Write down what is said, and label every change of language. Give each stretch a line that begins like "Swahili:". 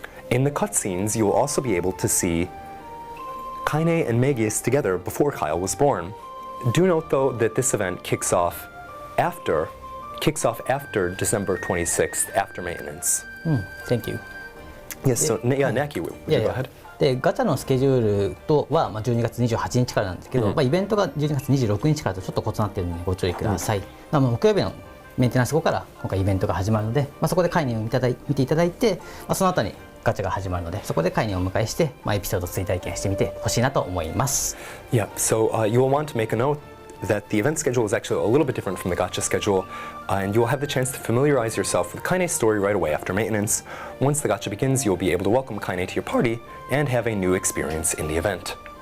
English: In the cutscenes, you will also be able to see Kaine and Megius together before Kyle was born. Do note though that this event kicks off after December 26th, after maintenance. Thank you. Yes, so Knacky, would you go ahead?
Japanese: でガチャのスケジュールとは12月28日からなんですけど、イベントが12月26日からとちょっと異なっているのでご注意ください。木曜日のメンテナンス後から今回イベントが始まるので、そこで概念を見ていただいて、その後にガチャが始まるので、そこで概念をお迎えして、エピソード追体験してみてほしいなと思います。
English: Yeah, so you will want to make a note that the event schedule is actually a little bit different from the gacha schedule, and you will have the chance to familiarize yourself with Kaine's story right away after maintenance. Once the gacha begins, you'll be able to welcome Kaine to your party and have a new experience in the event.